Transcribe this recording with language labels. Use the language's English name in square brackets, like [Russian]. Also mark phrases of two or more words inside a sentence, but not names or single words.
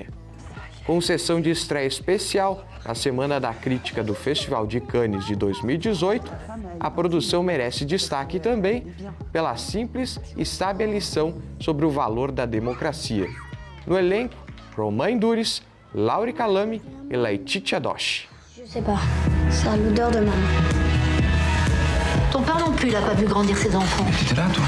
[Portuguese] Com sessão de estreia especial na Semana da Crítica do Festival de Cannes de 2018, a produção merece destaque também pela simples e sábia lição sobre o valor da democracia. No elenco, Romain Duris, Laure Calame e Laetitia Doshi. [French] Je sais pas, c'est l'odeur de maman. Ton père non plus, il a pas vu grandir ses enfants. T'étais là, toi?